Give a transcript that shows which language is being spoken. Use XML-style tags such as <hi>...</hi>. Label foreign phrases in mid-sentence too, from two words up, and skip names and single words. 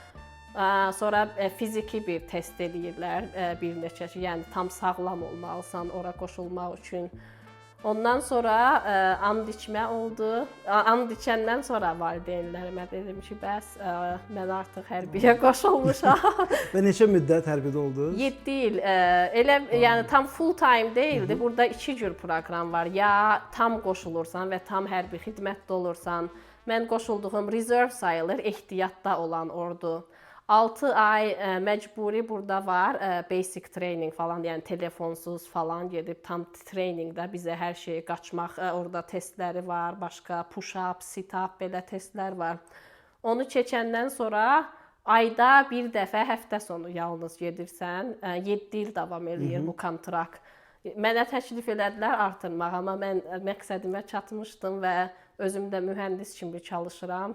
<az>Sonra fiziki bir test eləyirlər, bir neçə, yəni tam sağlam olmalısan ora qoşulmaq üçün. Ondan sonra and içmə oldu. And içəndən sonra valideynlərimə dedim ki, bəs mən artıq hərbiyə qoşulmuşam. Və neçə müddət hərbidə oldunuz? 7 il. Elə yəni tam</az> <en>full time</en> <az>deyildi. Burada 2 cür proqram var. Ya tam qoşulursan və tam hərbi xidmətdə olursan. Mən qoşulduğum reserve sayılır, ehtiyatda olan ordu. 6 ay məcburi burada var,</az> <en>basic training</en> <az>falan, yəni telefonsuz falan gedib tam trainingdə bizə hər şeyi qaçmaq, orada testləri var, başqa</az> <en>push-up, sit-up</en> <az>belə testlər var. Onu keçəndən sonra ayda bir dəfə həftə sonu yalnız gedirsən, 7 il davam eləyir bu kontrakt. Mənə təklif elədilər artırmaq, amma mən məqsədimə çatmışdım və özüm də mühəndis kimi çalışıram.</az>